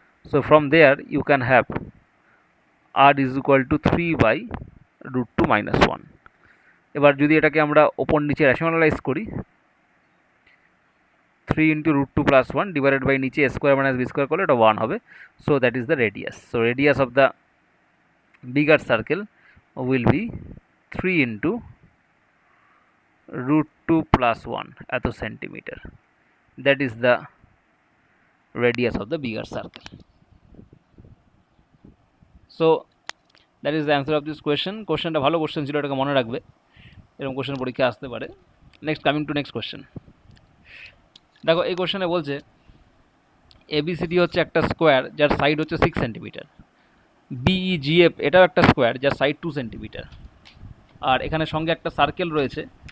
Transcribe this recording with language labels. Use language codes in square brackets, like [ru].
[en] So from there you can have r is equal to 3 by root two minus one. [bn] এবার যদি এটাকে আমরা ওপর নিচে রেশনালাইজ করি, 3 into root two plus one divided by নিচে এ স্কোয়ার মাইনাস বি স্কোয়ার করলে এটা 1 হবে। [en] So that is the radius. So radius of the bigger circle will be 3 into root 2 plus 1 এত centimetre. That is the radius of the bigger circle. So that is the answer of this question. [bn] কোশ্চেনটা ভালো question ছিল, এটাকে মনে রাখবে, এরকম question পরীক্ষায় আসতে পারে। Next, [en] Coming to next question. [bn] দেখো এই কোশ্চেনে বলছে এবিসিডি হচ্ছে একটা স্কোয়ার যার সাইড হচ্ছে 6 সেন্টিমিটার, বিইজিএফ এটাও একটা স্কোয়ার যার সাইড 2 সেন্টিমিটার, আর এখানে সঙ্গে একটা সার্কেল রয়েছে।